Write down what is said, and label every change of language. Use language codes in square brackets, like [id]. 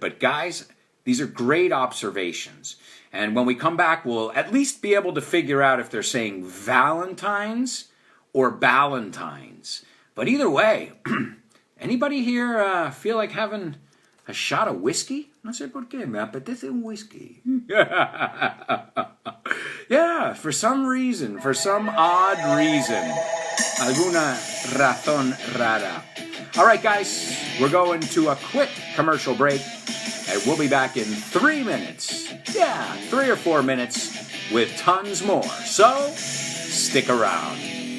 [en] But guys, these are great observations. And when we come back, we'll at least be able to figure out if they're saying Valentine's or Ballantines. But either way, anybody here feel like having a shot of whiskey? [es] No sé por qué, me apetece un whiskey. [en] Yeah, for some reason, for some odd reason. Alguna razón rara. All right, guys, we're going to a quick commercial break, and we'll be back in 3 minutes. Yeah, 3 or 4 minutes with tons more. So, stick around.